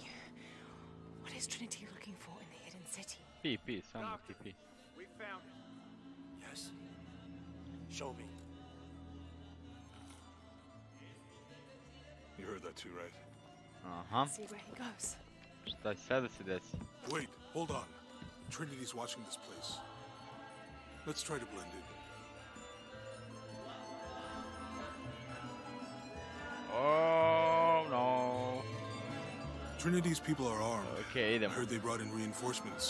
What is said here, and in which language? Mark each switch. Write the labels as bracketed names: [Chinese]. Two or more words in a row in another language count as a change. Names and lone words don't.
[English] What is Trinity looking for in the hidden city? [Bosnian] Pi, samo pi. [English] We found it. Yes. Show me. You heard that too, right? Aha. See where he goes. [Bosnian] Šta će sada se desi? [English] Wait, hold on. Trinity's watching this place. Let's try to blend in. Oh no. Trinity's people are armed. Okay, I [Bosnian] idemo. [English] heard they brought in reinforcements.